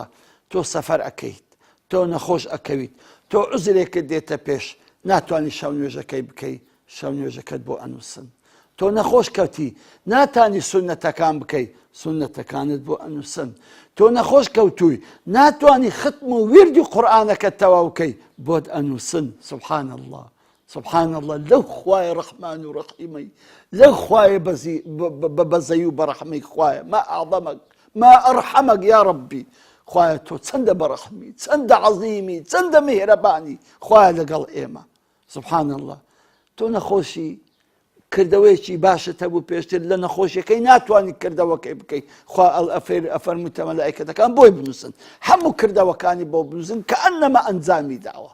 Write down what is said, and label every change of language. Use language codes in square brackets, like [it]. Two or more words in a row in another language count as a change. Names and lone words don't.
[ckb] تۆ سەفەر ئەکەیت، تۆ نەخۆش ئەکەویت، تۆ عوزرێکت دێتە پێش، ناتوانانی شەو نوێژەکەی بکەی، شەو نوێژەکەت بۆ ئەنووسن. تۆ نەخۆش کەوتی، ناتانی سونەتەکان بکەی، سونەتەکانت بۆ ئەنووسن. تۆ نەخۆش کەوتووی، ناتوانی ختم و ویردی قورئانەکەت تەواو بکەی، بۆت ئەنووسن. [ar] سبحان الله. سبحان الله. [ckb] لەو خوایە ڕەحمان و ڕەحیمەی، لەو خوایە بەزەی و بەڕەحمەی خوایە، [ar] ما ئەعظەمەک ما ئەرحەمەک یا ڕەبی. [ckb] خوایە تۆ چەندە بەڕەحمی، چەندە عەزیمی، چەندە میهرەبانی خوایە لەگەڵ ئێمە. [ar] سبحان الله. [ckb] تۆ نەخۆشی، کردەوەیەکی باشت هەبوو پێشتر، لە نەخۆشیەکەی ناتوانانی کردەوەکەی بکەی، خوا ئەفەرموویتە مەلائیکەتەکان بۆی بنووسن، هەموو کردەوەکانی بۆ بنووسن کە ئەنەما ئەنجامی داوە.